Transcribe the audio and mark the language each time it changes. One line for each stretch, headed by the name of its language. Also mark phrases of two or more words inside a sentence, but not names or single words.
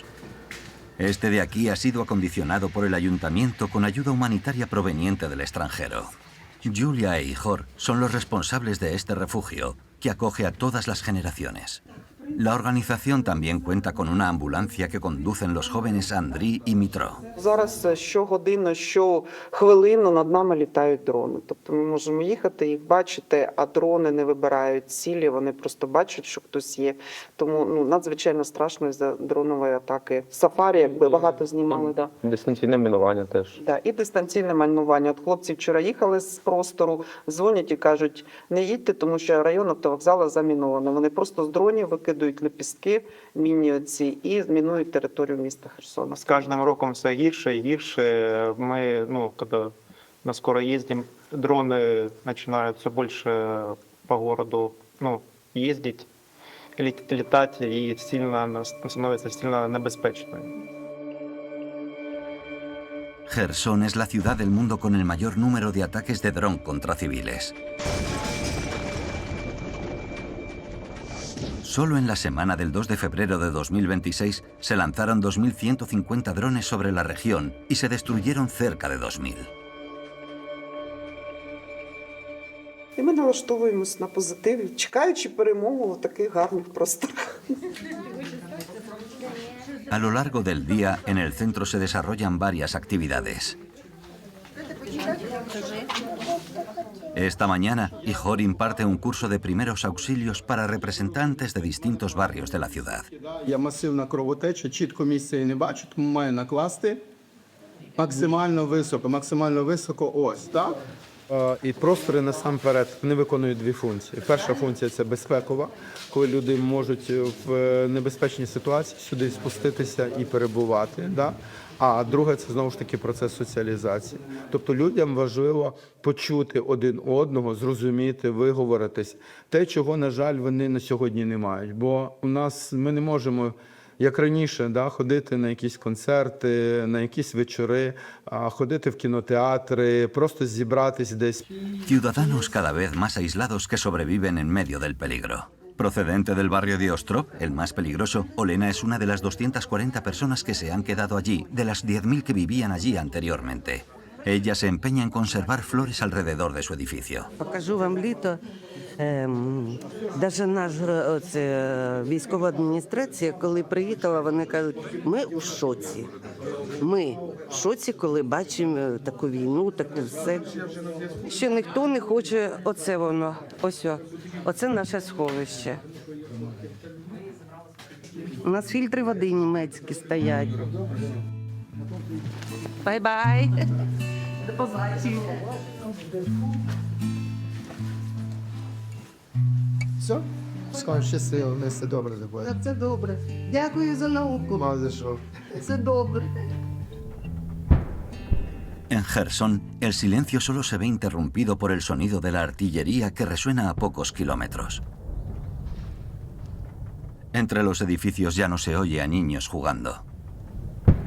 Spanish: Este de aquí ha sido acondicionado por el ayuntamiento con ayuda humanitaria proveniente del extranjero. Julia e Ihor son los responsables de este refugio, que acoge a todas las generaciones. La organización también cuenta con una ambulancia que conducen los jóvenes Andriy y Mitro.
Ukrainian: Зараз щогодину, щохвилину над нами літають дрони. Тобто ми можемо їхати, їх бачити, а дрони не вибирають цілі, вони просто бачать, що хтось є. Тому надзвичайно страшно із-за дронової атаки. Сафарі, якби багато знімали. Да. Дистанційне мінування теж. Да, і дистанційне майнування. От хлопці вчора їхали з простору, дзвонять і кажуть, не їдьте, тому що район автовокзалу заміновано. Вони просто з дронів викидують лепістки, міні оці, і змінують територію міста Херсона.
Russian: С каждым
Ukrainian: роком все гірше и гірше.
Russian: Мы, когда на скорой ездим, дроны начинают все больше по городу, ездить, летать, и становится сильно небезпечно.
Spanish: Jersón es la ciudad del mundo con el mayor número de ataques de dron contra civiles. Solo en la semana del 2 de febrero de 2026 se lanzaron 2.150 drones sobre la región y se destruyeron cerca de 2.000.
Ukrainian: І ми налаштовуємось на позитиві, чекаючи перемогу в таких гарних просторах.
Spanish: A lo largo del día, en el centro se desarrollan varias actividades. Esta mañana, Ihor imparte un curso de primeros auxilios para representantes de distintos barrios de la ciudad.
Ukrainian: Є масивна кровотеча, чітко місця я не бачу, тому маю накласти максимально високо ось, так? І простори насамперед вони виконують 2 функції. Перша функція – це безпекова, коли люди можуть в небезпечній ситуації сюди спуститися і перебувати. Да? А друге – це знову ж таки процес соціалізації. Тобто людям важливо почути один одного, зрозуміти, виговоритись. Те, чого, на жаль, вони на сьогодні не мають. Бо ми не можемо, як раніше, ходити на якісь концерти, на якісь вечори, ходити в кінотеатри, просто зібратись десь.
Spanish: Ciudadanos cada vez más aislados que sobreviven en medio del peligro. Procedente del barrio de Ostrov, el más peligroso, Olena es una de las 240 personas que se han quedado allí, de las 10.000 que vivían allí anteriormente. Ella se empeña en conservar flores alrededor de su edificio.
Ukrainian: Покажу вам літо. Навіть наша військова адміністрація, коли приїхала, вони кажуть, ми у шоці. Ми в шоці, коли бачимо таку війну, таке все. Ще ніхто не хоче, оце воно, оце наше сховище. У нас фільтри води німецькі стоять. Бай-бай. До побачення. Все? Скажу, щасливо, не все добре буде. Це добре. Дякую за науку. Мало за що. Це добре.
Spanish: En Jersón, el silencio solo se ve interrumpido por el sonido de la artillería que resuena a pocos kilómetros. Entre los edificios ya no se oye a niños jugando.